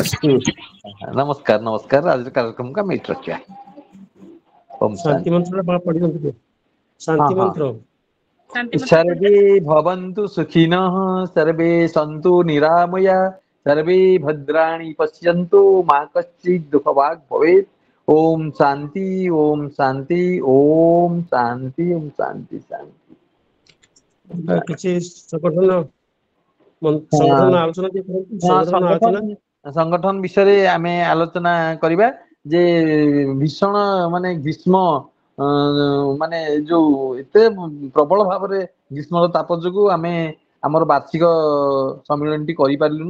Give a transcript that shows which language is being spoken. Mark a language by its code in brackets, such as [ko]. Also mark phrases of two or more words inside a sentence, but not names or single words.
[or] ନମସ୍କାର ନମସ୍କାର। ଆଜିର କାର୍ଯ୍ୟକ୍ରମକୁ ଆମେ ଏଇଠି ରଖିବା। ଓମ୍ ଶାନ୍ତି ମନ୍ତ୍ର ଟା ପଢିଦିଅନ୍ତୁ ଟିକେ। ହଁ ଶାନ୍ତି ହଁ। ମନ୍ତ୍ର। ଶାନ୍ତି ମନ୍ତ୍ର [sa] ସର୍ବେ ଭବନ୍ତୁ ସୁଖିନଃ ସର୍ବେ ସନ୍ତୁ ନିରାମୟା ସର୍ବେ ଭଦ୍ରାଣୀ ପଶ୍ୟନ୍ତୁ ମା କଶ୍ଚିତ୍ ଦୁଃଖ ଭାଗ୍ ଭବେତ୍। ओम शांति ओम शांति ओम शांति ओम शांति शांति। [or] କିଛି ସଂଗଠନ ହଁ ସଂଗଠନ ଆଲୋଚନା ଟିକେ କରନ୍ତୁ। ହଁ ସଂଗଠନ ଆଲୋଚନା ସଂଗଠନ ବିଷୟରେ ଆମେ ଆଲୋଚନା କରିବା ଯେ ଭୀଷଣ ମାନେ ଗ୍ରୀଷ୍ମ ମାନେ ଯୋଉ ଏତେ ପ୍ରବଳ ଭାବରେ ଗ୍ରୀଷ୍ମର ତାପ ଯୋଗୁ ଆମେ ଆମର ବାର୍ଷିକ ସମ୍ମିଳନୀଟି କରିପାରିଲୁନୁ।